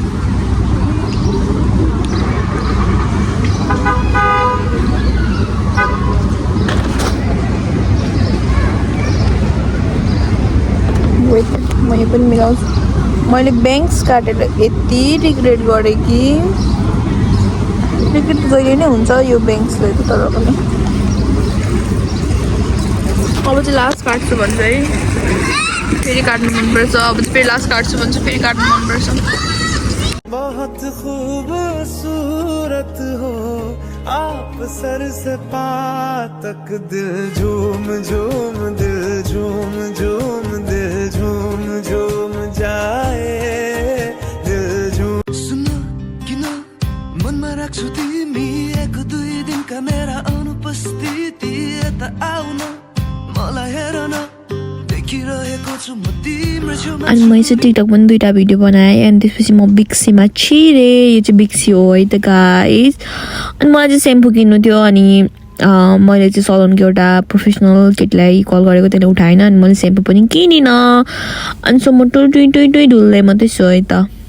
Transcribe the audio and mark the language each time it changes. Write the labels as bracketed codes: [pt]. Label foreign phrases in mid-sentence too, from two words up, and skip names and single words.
[ne] म यो पनि मिलाउँछु मैले ब्याङ्क्स काटेर यति रिग्रेट गरेँ कि रिग्रेट जहिले नै हुन्छ यो ब्याङ्क्सले त तर पनि अब चाहिँ लास्ट काट्छु भन्छ है फेरि काट्नु मनपर्छ अब चाहिँ फेरि लास्ट काट्छु भन्छ फेरि काट्नु मनपर्छ [hi] बहुत खूबसूरत हो आप सर से पा तक दिल झूम झूम जाए दिल झूम [ne] सुनो किन मनमा राख्छु तिमी 1-2 दिनका मेरा अनुपस्थिति यता आउन मलाई हेर न देखिरहेको छु म तिम्रो छेउमा अनि मैले चाहिँ टिकटक पनि 2टा भिडियो बनाएँ अनि त्यसपछि म बिक्सीमा छिरेँ यो चाहिँ बिक्सी हो है त गाइस अनि मलाई चाहिँ सेम्पू किन्नु थियो अनि मैले चाहिँ सलोनको एउटा प्रोफेसनल केटीलाई कल गरेको त्यसले उठाएन अनि मैले सेम्पू पनि किनिनँ अनि सो म टुइ ढुल्दै मात्रै छु है त